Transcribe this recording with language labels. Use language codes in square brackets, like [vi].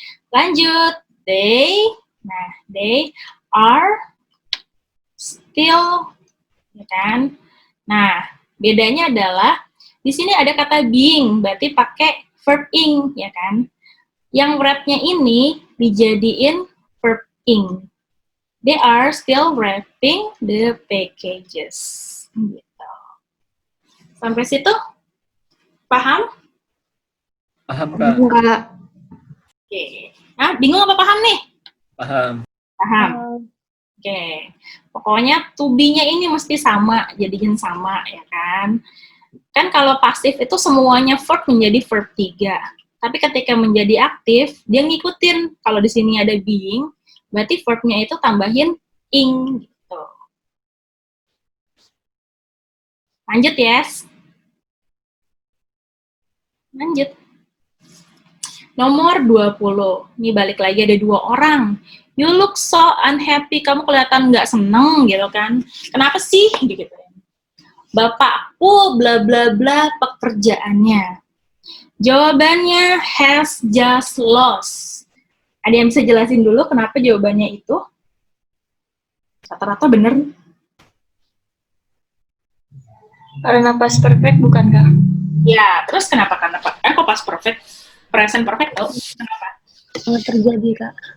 [id] Lanjut they, nah [en] they are still [id] ya kan. Nah bedanya adalah di sini ada kata being berarti pakai verb ing ya kan. Yang wrap-nya ini dijadiin verb ing. [en] They are still wrapping the packages. [id] Gitu. Sampai situ? Paham? Paham, Kak. Enggak. Oke. Nah, bingung apa paham nih? Paham. Paham. Oke, pokoknya to be-nya ini mesti sama, jadiin sama ya kan. Kan kalau pasif itu semuanya verb menjadi verb 3. Tapi ketika menjadi aktif, dia ngikutin. Kalau di sini ada being, berarti verb-nya itu tambahin ing gitu. Lanjut, yes. Lanjut. Nomor 20. Ini balik lagi ada 2 orang. [en] You look so unhappy. [id] Kamu kelihatan nggak seneng gitu kan. Kenapa sih? Gitu. Bapakku bla bla bla pekerjaannya. Jawabannya [en] has just lost. [id] Ada yang bisa jelasin dulu kenapa jawabannya itu? Rata-rata bener. Karena past perfect bukan Kak? Ya, terus kenapa? Kok past perfect? Present perfect tau? Kenapa? Nggak terjadi, Kak.